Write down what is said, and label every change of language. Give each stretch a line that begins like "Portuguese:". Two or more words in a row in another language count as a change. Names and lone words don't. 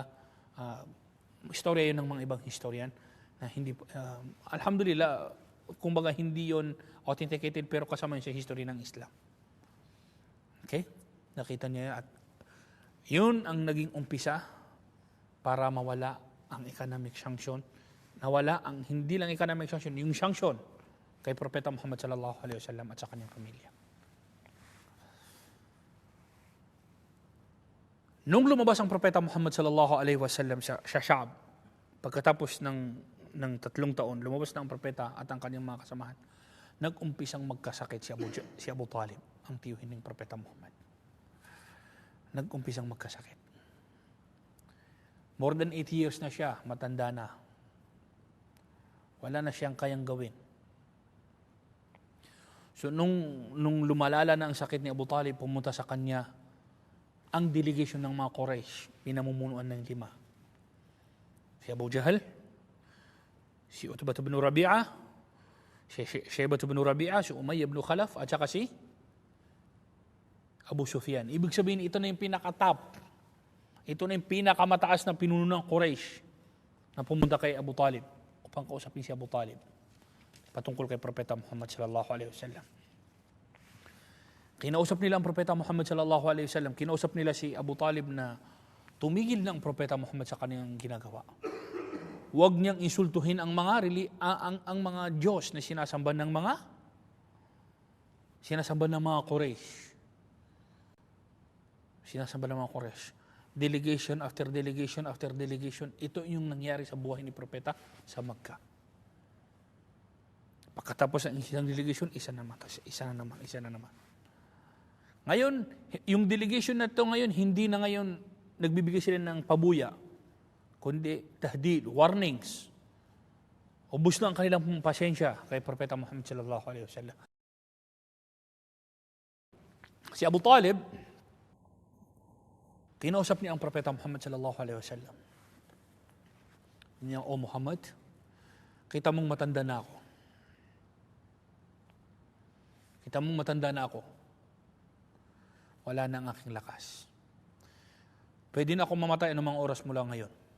Filipino: Istorya yun ng mga ibang historian. Na hindi, alhamdulillah, kumbaga hindi yon authenticated pero kasama yun sa history ng Islam. Okay? Nakita niya at yun ang naging umpisa para mawala ang
English: economic sanction.
Filipino: Nawala ang hindi lang
English: economic sanction,
Filipino: yung sanction kay Propeta Muhammad
Arabic: صلى الله عليه وسلم
Filipino: at sa kanyang pamilya. Nung lumabas ang Propeta Muhammad
Arabic: صلى الله عليه وسلم
Filipino: sa Sha'b, pagkatapos ng 3 taon, lumabas na ang propeta at ang kanyang mga kasamahan. Nag-umpisang magkasakit si Abu Talib, ang tiyuhin ng Propeta Muhammad. Nag-umpisang magkasakit.
English: More than 8 years
Filipino: na siya, matanda na. Wala na siyang kayang gawin. So nung lumalala na ang sakit ni Abu Talib, pumunta sa kanya ang delegation ng mga Quraysh, pinamumunuan ng 5. Si Abu Jahl, si Utbah ibn Rabi'a, si Shaybah ibn Rabi'a, si Umayyah ibn Khalaf, at saka si Abu Sufyan. Ibig sabihin, ito na yung pinaka-top. Ito na yung pinakamataas na pinuno ng Quraysh na pumunta kay Abu Talib upang kausapin si Abu Talib patungkol kay Propeta Muhammad
Arabic: صلى الله عليه وسلم.
Filipino: Kinausap nila ang Propeta Muhammad
Arabic: صلى الله عليه وسلم.
Filipino: Kinausap nila si Abu Talib na tumigil ng Propeta Muhammad sa kanyang ginagawa. Huwag niyang insultuhin ang mga ang mga Diyos na sinasamba ng mga Quraysh. Sinasamba ng mga Quraysh.
English: Delegation after delegation after delegation.
Filipino: Ito yung nangyari sa buhay ni Propeta sa Makkah. Pagkatapos ng isang delegation, isa na naman. Ngayon, yung delegation na ito ngayon, hindi na ngayon nagbibigay sila ng pabuya, kundi tahdid, warnings. Ubus na ang kanilang pasensya kay Propeta Muhammad
Arabic: صلى الله عليه وسلم.
Filipino: Si Abu Talib, Kinausap niya ang Propeta Muhammad
Arabic: صلى الله عليه وسلم.
Filipino: Niya, "O Muhammad, kita mong matanda na ako. Kita mong matanda na ako. Wala na ang aking lakas. Pwede na ako mamatay anumang oras mula ngayon.